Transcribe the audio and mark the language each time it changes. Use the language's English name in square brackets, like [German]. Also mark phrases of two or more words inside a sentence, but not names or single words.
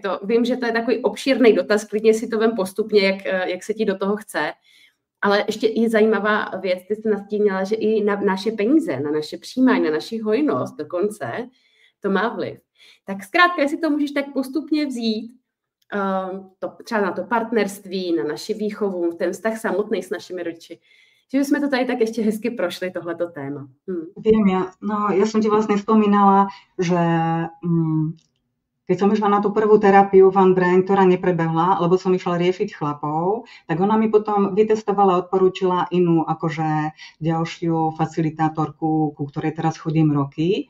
[Czech] Vím, že to je takový obšírný dotaz, klidně si to vem postupně, jak se ti do toho chce, ale ještě i zajímavá věc, ty jsi nastínila, že i na naše peníze, na naše přijímání, na naši hojnost dokonce, to má vliv. Tak zkrátka, jestli to můžeš tak postupně vzít, třeba na to partnerství, na naši výchovu, ten vztah samotný s našimi rodiči, že jsme to tady tak ještě hezky prošli, tohleto téma. [Slovak] Viem, ja som ti vlastne spomínala, že keď som išla na tú prvú terapiu Van Brain, ktorá neprebehla, lebo som išla riešiť chlapov, tak ona mi potom vytestovala a odporúčila inú, akože ďalšiu facilitátorku, ku ktorej teraz chodím roky.